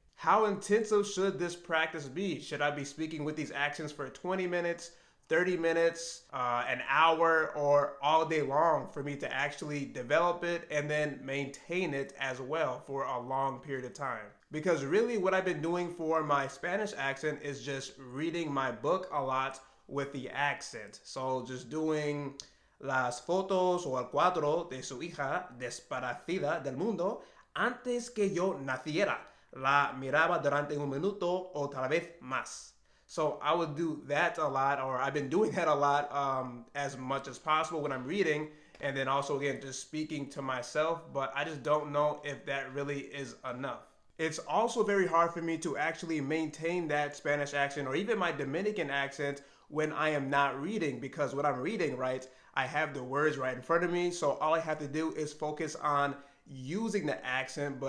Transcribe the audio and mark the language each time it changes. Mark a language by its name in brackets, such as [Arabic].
[English] How intensive should this practice be? Should I be speaking with these accents for 20 minutes, 30 minutes, an hour, or all day long for me to actually develop it and then maintain it as well for a long period of time? Because really what I've been doing for my Spanish accent is just reading my book a lot with the accent. So just doing [Spanish] las fotos o el cuadro de su hija desaparecida del mundo antes que yo naciera. La miraba durante un minuto o tal vez más. [English] So I would do that a lot, or I've been doing that a lot, as much as possible when I'm reading, and then also again just speaking to myself, but I just don't know if that really is enough. It's also very hard for me to actually maintain that Spanish accent or even my Dominican accent when I am not reading, because when I'm reading, right, I have the words right in front of me, so all I have to do is focus on using the accent.